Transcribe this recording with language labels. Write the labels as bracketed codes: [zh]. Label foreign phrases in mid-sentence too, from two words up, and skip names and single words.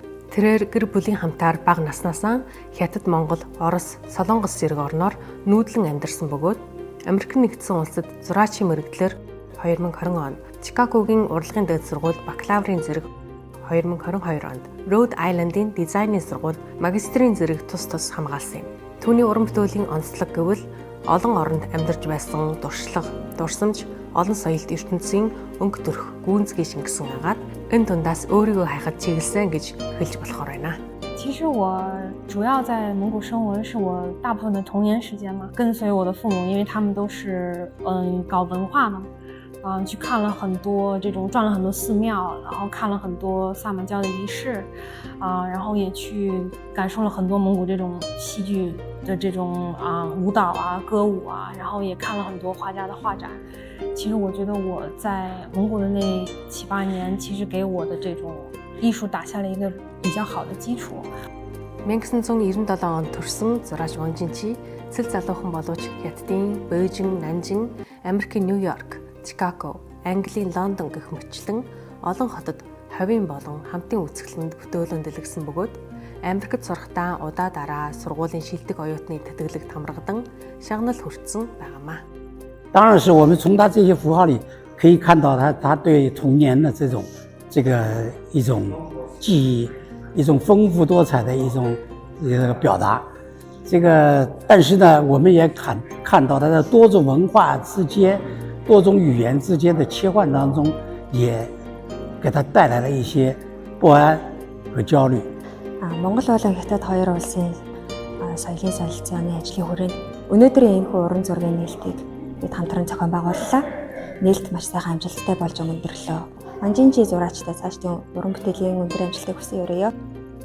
[mn] Тэрээр гэр бүлийн хамтаар бага наснаасаа Хятад, Монгол, Орос, Солонгос зэрэг орноор нүүдлэн амьдарсан бөгөөд Америк нэгдсэн улсад зураачийн мэрэгдлэр 2020 он Чикагогийн урлагийн дээд сургууль бакалаврын зэрэг 2022 онд Rhode Island-ийн дизайны сургууль магистрийн зэрэг тус хамгаалсан юм. Түүний уран бүтээлийн онцлог гэвэл олон оронд амьдарч байсан дуршлаг, дурсамж, олон соёлт ертөнцийн өнгө төрх гүнзгий шингэсэн агаад энэ дундаас өөрийгөө хайхад чиглэсэн гэж хэлж болохоор байна. [zh] 其实我主要在蒙古生活是我大部分的童年时间嘛，跟随我的父母，因为他们都是搞文化嘛，去看了很多这种转了很多寺庙，然后看了很多萨满教的仪式，然后也去感受了很多蒙古这种戏剧的这种舞蹈啊、歌舞啊，然后也看了很多画家的画展。其实我觉得我在蒙古的那7、8年，其实给我的这种艺术打下了一个比较好的基础。 [mn] 1997 онд төрсэн зураач Ван Жинчи цэл залуухан боловч Хятадын Бээжин, Нанжин, Америкийн Нью-Йорк, Чикаго, Английн Лондон гэх мэтчлэн олон хотод ховийн болон хамтын үсгэлэнд бүтээлэн дэлгэсэн бөгөөд Америкт сурахдаа удаа дараа сургуулийн шилдэг оюутны тэтгэлэгт хамрагадан шагнал хүртсэн байгаамаа. [zh] 当然是我们从他这些符号里可以看到他对童年的一种记忆，一种丰富多彩的一种表达。但是呢，我们也看到他在多种文化之间、多种语言之间的切换当中，也给他带来了一些不安和焦虑。 [mn] Монгол болон Хятад хоёр улсын соёлын солилцооны ажлын хүрээнд өнөөдрийн энэхүү уран зургийн нээлтийг бид хамтран зохион байгууллаа. Нээлт маш сайхан амжилттай болж өндөрлөө. Ван Жинчи зураачтай цаашдын уран бүтээлийн өндөр амжилтыг хүсье өрөөё.